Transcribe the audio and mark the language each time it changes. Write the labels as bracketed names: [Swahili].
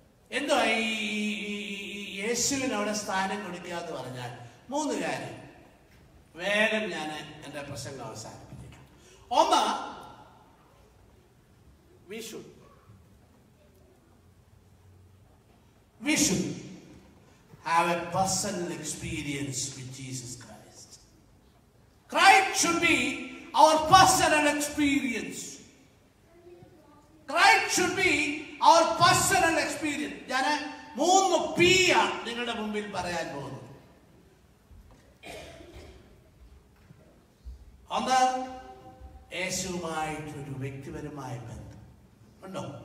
[Malayalam] എന്തോ ഈ യേശുവിന് അവിടെ സ്ഥാനം കൊടുക്കുക എന്ന് പറഞ്ഞാൽ 3 കാര്യം വേഗം ഞാൻ എൻ്റെ പ്രസംഗം അവസാനിപ്പിക്കാം. [English] ഒന്ന്, we should have a personal experience with Jesus Christ. Christ should be our personal experience. Christ should be our personal experience. [Malayalam] ഞാൻ 3 P നിങ്ങളുടെ മുമ്പിൽ പറയാൻ പോകുന്നു. ഒന്ന്, യേശുവുമായിട്ടൊരു വ്യക്തിപരമായ ബന്ധം ഉണ്ടോ?